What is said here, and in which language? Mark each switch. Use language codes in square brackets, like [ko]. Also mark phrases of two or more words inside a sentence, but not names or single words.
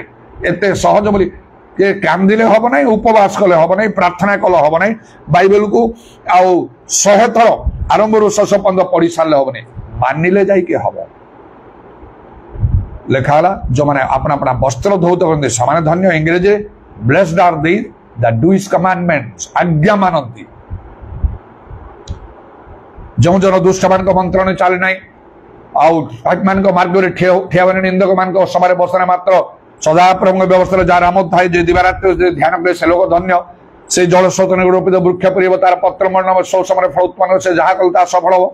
[or] ଏତେ ସହଜ ବୋଲି କାନ୍ଦିଲେ ହବ ନାହିଁ, ଉପବାସ କଲେ ହବ ନାହିଁ, ପ୍ରାର୍ଥନା କଲେ ହବ ନାହିଁ, ବାଇବେଲକୁ ଆଉ 100 ଥର ଆରମ୍ଭରୁ ଶେଷ ପର୍ଯ୍ୟନ୍ତ ପଢି ସାରିଲେ ହବ ନାହିଁ, ମାନିଲେ ଯାଇକି ହବ। ଲେଖା ହେଲା, ଯୋଉମାନେ ଆପଣା ଆପଣା ବସ୍ତ୍ର ଧୌତ କରନ୍ତି ସେମାନେ ଧନ୍ୟ। [en] ଇଂରେଜୀରେ blessed are they that do his commandments, [or] ଆଜ୍ଞା ମାନନ୍ତି। ଯେଉଁ ଜନ ଦୁଷ୍ଟମାନଙ୍କ ମନ୍ତ୍ରଣରେ ଚାଲେ ନାହିଁ ଆଉ ପାପୀମାନଙ୍କ ମାର୍ଗରେ ଠିଆ ହେବେନି, ନିନ୍ଦକ ମାନଙ୍କ ସଭାରେ ବସେ ମାତ୍ର ସଦାପ୍ରଭୁଙ୍କ ବ୍ୟବସ୍ଥାରେ ଯାହାର ଆମୋଦ ଥାଏ, ଯେ ଦିବାରାତ୍ରି ଧ୍ୟାନ କରେ ସେ ଲୋକ ଧନ୍ୟ। ସେ ଜଳସ୍ରୋତ ନିରୂପିତ ବୃକ୍ଷ ପରିବ, ତାର ପତ୍ର ମଣ୍ଡଳ ସବୁ ସମୟରେ ଫଳ ଉତ୍ପନ୍ନ, ସେ ଯାହା କଲେ ତାହା ସଫଳ ହବ।